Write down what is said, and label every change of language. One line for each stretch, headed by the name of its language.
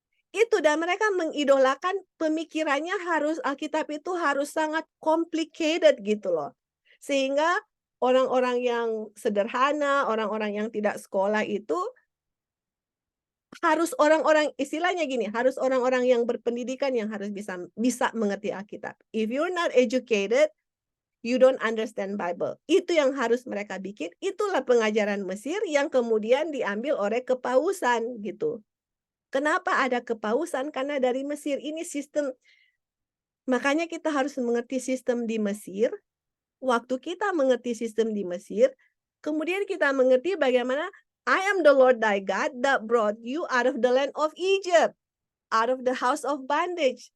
Indonesian: Itu dan mereka mengidolakan pemikirannya harus Alkitab itu harus sangat complicated gitu loh. Sehingga orang-orang yang sederhana, orang-orang yang tidak sekolah itu harus orang-orang istilahnya gini, harus orang-orang yang berpendidikan yang harus bisa mengerti Alkitab.
English: If you're not educated, you don't understand Bible.
Indonesian: Itu yang harus mereka bikin. Itulah pengajaran Mesir yang kemudian diambil oleh kepausan gitu. Kenapa ada kepausan? Karena dari Mesir ini sistem. Makanya kita harus mengerti sistem di Mesir. Waktu kita mengerti sistem di Mesir, kemudian kita mengerti bagaimana
English: I am the Lord thy God that brought you out of the land of Egypt, out of the house of bondage.